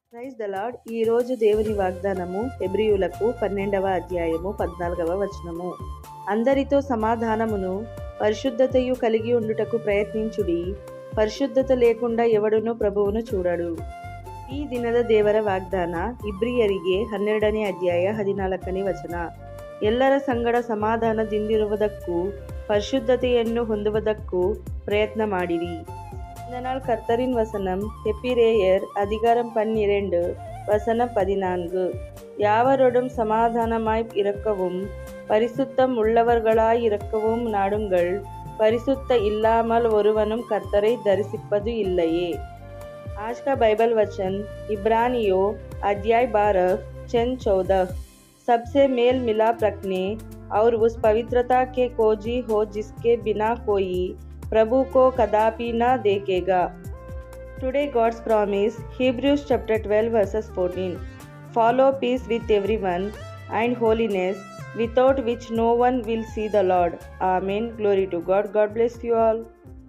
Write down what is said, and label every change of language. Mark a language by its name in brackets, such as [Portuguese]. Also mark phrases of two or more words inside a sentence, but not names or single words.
[Telugu] ప్రైజ్ ద లార్డ్. ఈరోజు దేవుని వాగ్దానము హెబ్రీయులకు 12వ అధ్యాయము 14వ వచనము. అందరితో సమాధానమును పరిశుద్ధతయు కలిగి ఉండుటకు ప్రయత్నించుడి, పరిశుద్ధత లేకుండా ఎవడును ప్రభువును చూడడు. [Kannada] ಈ ದಿನದ ದೇವರ ವಾಗ್ದಾನ ಇಬ್ರಿಯರಿಗೆ 12ನೇ ಅಧ್ಯಾಯ 14ನೇ ವಚನ. ಎಲ್ಲರ ಸಂಗಡ ಸಮಾಧಾನದಿಂದಿರುವುದಕ್ಕೂ ಪರಿಶುದ್ಧತೆಯನ್ನು ಹೊಂದುವುದಕ್ಕೂ ಪ್ರಯತ್ನ ಮಾಡಿರಿ. [Tamil] இந்த நாள் கர்த்தரின் வசனம் எபிரேயர் அதிகாரம் 12 வசனம் 14. யாவரோடும் சமாதானமாய் இருக்கவும் பரிசுத்தம் உள்ளவர்களாய் இருக்கவும் நாடுங்கள், பரிசுத்த இல்லாமல் ஒருவனும் கர்த்தரை தரிசிப்பது இல்லையே. [Hindi] आज का बाइबल वचन इब्रानियों अध्याय 12 10-14. सबसे मेल मिलाप रखने और उस पवित्रता के खोजी हो जिसके बिना कोई प्रभु को कदापि न देखेगा. [English] Today God's promise, Hebrews chapter 12 verses 14. Follow peace with everyone and holiness, without which no one will see the Lord. Amen. Glory to God. God bless you all.